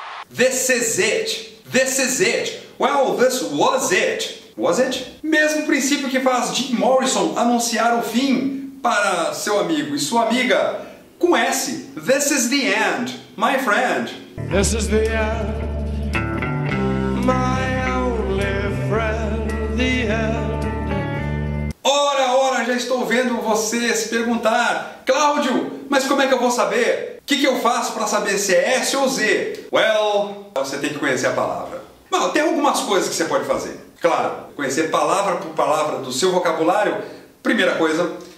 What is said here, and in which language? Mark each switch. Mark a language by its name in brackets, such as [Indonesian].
[English] This is it. This is it. Well, this was it. Was it? [Portuguese] Mesmo princípio que faz Jim Morrison anunciar o fim para seu amigo e sua amiga com S. [English] This is the end, my friend. This is the end, my only friend, the end. [Portuguese] Ora, já estou vendo você se perguntar, Cláudio, mas como é que eu vou saber? O que eu faço para saber se é S ou Z? Well, você tem que conhecer a palavra. Bom, tem algumas coisas que você pode fazer. Claro, conhecer palavra por palavra do seu vocabulário, primeira coisa.